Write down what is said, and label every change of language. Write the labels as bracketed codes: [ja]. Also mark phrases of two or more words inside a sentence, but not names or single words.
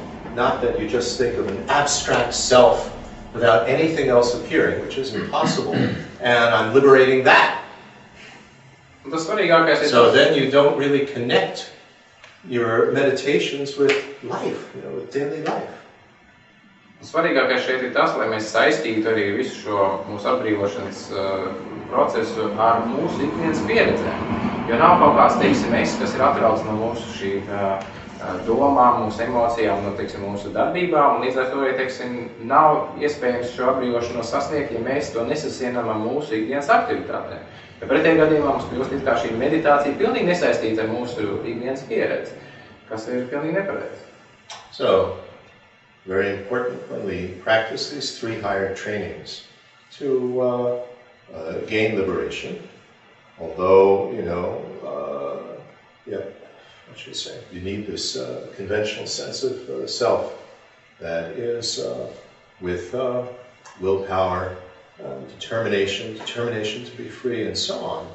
[en] Not that you just think of an abstract self without anything else appearing, which is impossible, and I'm liberating that. So then you don't really connect your meditations with life, with daily life. [lv] Svarīgākais šeit ir tas, lai mēs saistītu arī visu šo mūsu atbrīvošanas procesu ar mūsu ikdienas pieredzēm. Jo nav kaut kāds, teiksim, es, kas ir atrauc no mūsu šīm domām, mūsu emocijām, no, teiksim, mūsu darbībām, un līdz ar to, ja, teiksim, nav iespējams šo atbrīvošanos sasniegt, ja mēs to nesasienam ar mūsu ikdienas aktivitātēm. Ja pretējā gadījumā mums kļūst it kā šī meditācija pilnīgi nesaistīta ar mūsu ikdienas pieredzi, kas ir pilnīgi nepareizi. [en] So, very important when we practice these three higher trainings to gain liberation. Although, what should I say? You need this conventional sense of self that is with willpower, determination to be free, and so on.